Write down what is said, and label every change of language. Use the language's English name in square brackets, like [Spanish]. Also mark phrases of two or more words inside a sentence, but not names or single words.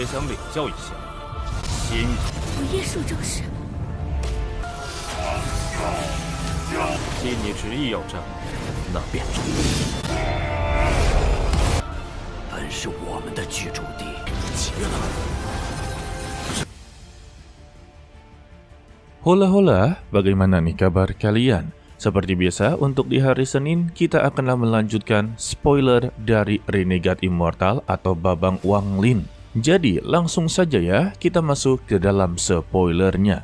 [Chinese] 想领教一下，辛苦。我叶树正是。既你执意要战，那便战。本是我们的居住地，结了。 [Indonesian] Hola, bagaimana nih kabar kalian? Seperti biasa, untuk di hari Senin, kita akanlah melanjutkan spoiler dari Renegade Immortal atau Babang Wanglin. Jadi, langsung saja ya, kita masuk ke dalam spoilernya.